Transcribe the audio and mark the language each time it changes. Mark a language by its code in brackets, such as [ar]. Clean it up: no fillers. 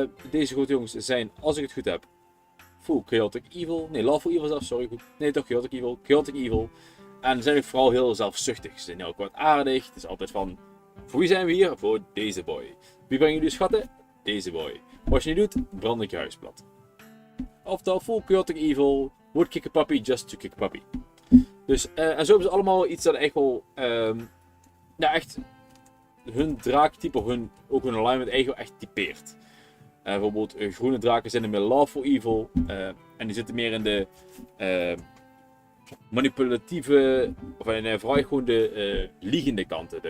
[nl] Deze grote jongens zijn, als ik het goed heb, full chaotic evil, nee, lawful evil zelfs, sorry, goed. Nee, toch chaotic evil. En ze zijn ook vooral heel zelfzuchtig. Ze zijn heel kwaadaardig. Het is altijd van, voor wie zijn we hier? Voor deze boy. Wie brengen jullie schatten? Deze boy. Wat je niet doet, brand ik je huis plat. [en] Oftewel, full chaotic evil, would kick a puppy just to kick a puppy. [nl] Dus, en zo hebben ze allemaal iets dat echt wel, ja, echt hun draaktype of ook hun alignment eigenlijk echt typeert. Bijvoorbeeld groene draken zijn er meer lawful evil en die zitten meer in de manipulatieve, of vooral gewoon de liegende kanten.